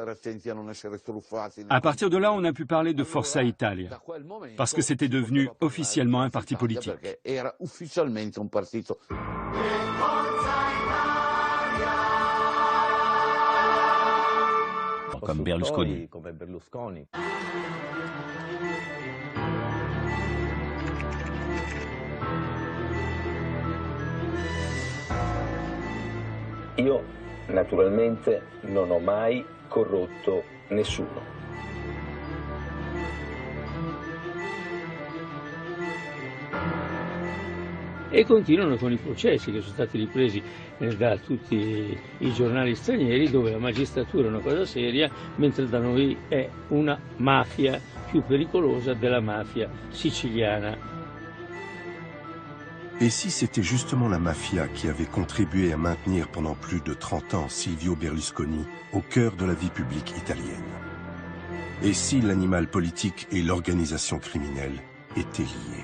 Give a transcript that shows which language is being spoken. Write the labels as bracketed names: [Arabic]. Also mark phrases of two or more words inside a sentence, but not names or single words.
[French] À partir de là, on a pu parler de Forza Italia, parce que c'était devenu officiellement un parti politique. Comme Berlusconi. [Italian] Io naturalmente non ho mai corrotto nessuno. E continuano con i processi che sono stati ripresi da tutti i giornali stranieri, dove la magistratura è una cosa seria, mentre da noi è una mafia più pericolosa della mafia siciliana. [French] Et si c'était justement la mafia qui avait contribué à maintenir pendant plus de 30 ans Silvio Berlusconi au cœur de la vie publique italienne? Et si l'animal politique et l'organisation criminelle étaient liés?